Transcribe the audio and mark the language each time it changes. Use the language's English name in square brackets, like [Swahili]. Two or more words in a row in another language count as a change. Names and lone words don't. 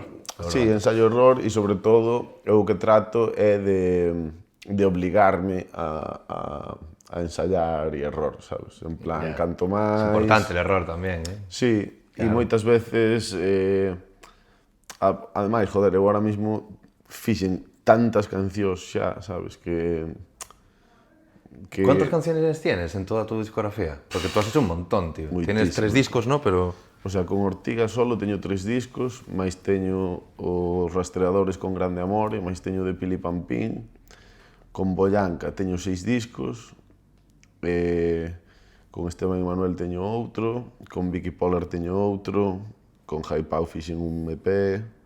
[Galician] sí, ensayo-error e, sobre todo, eu o que trato é de obligarme a ensayar e error, sabes? En plan, canto máis... [Spanish] Es importante el error tamén, eh? [Galician] Sí, e [Spanish] Claro. [Galician] moitas veces, ademais, joder, eu [Spanish] ahora mismo [Galician] fixen tantas cancións xa, sabes, que [Spanish] ¿Cuántas canciones tienes en toda tu discografía? Porque tú has hecho un montón, tío. Tienes 3 [Galician] Moitísimas. [Spanish] discos, ¿no? Pero... [Galician] O sea, con Ortiga solo teño 3 discos, máis teño os Rastreadores con Grande Amor, e máis teño de Pili Pampín. Con Boyanca teño 6 discos, con Esteban e Manuel teño outro, con Vicky Polar teño outro, con Hypao fixen un EP.